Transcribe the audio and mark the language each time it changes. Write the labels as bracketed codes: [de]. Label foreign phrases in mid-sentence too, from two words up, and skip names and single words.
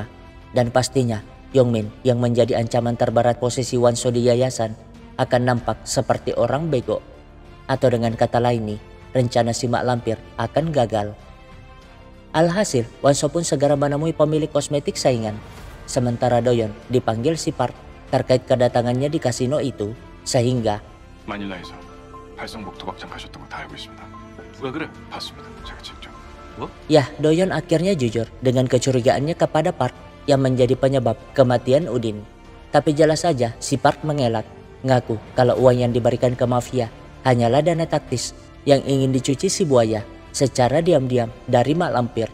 [id] Dan pastinya Yongmin yang menjadi ancaman terberat posisi Wonso di yayasan akan nampak seperti orang bego. Atau dengan kata lain nih, rencana si mak lampir akan gagal. Alhasil Wonso pun segera menemui pemilik kosmetik saingan. Sementara Doyoung dipanggil si Park terkait kedatangannya di kasino itu, sehingga [ko] 마닐라에서 발성복 도박장 가셨던 거 다 알고 있습니다. 누가 그래? 봤습니다. 제가 직접. 뭐? [id] ya Doyoung akhirnya jujur dengan kecurigaannya kepada Park yang menjadi penyebab kematian Udin. Tapi jelas saja si Park mengelak, ngaku kalau uang yang diberikan ke mafia hanyalah dana taktis yang ingin dicuci si buaya secara diam-diam dari mak lampir.